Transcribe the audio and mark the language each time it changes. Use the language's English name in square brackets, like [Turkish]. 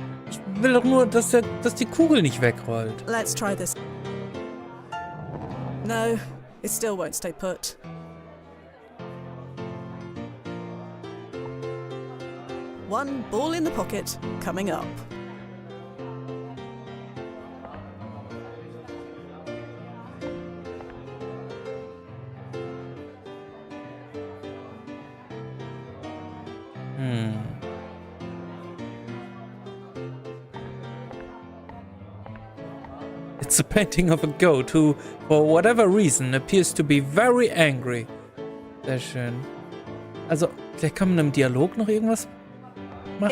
[German] Ich will doch nur, dass die Kugel nicht wegrollt. [English] Let's try this. No, it still won't stay put. One ball in the pocket, coming up. It's a painting of a goat who, for whatever reason, appears to be very angry. [German] Sehr schön. Also, vielleicht kann man im Dialog noch irgendwas machen?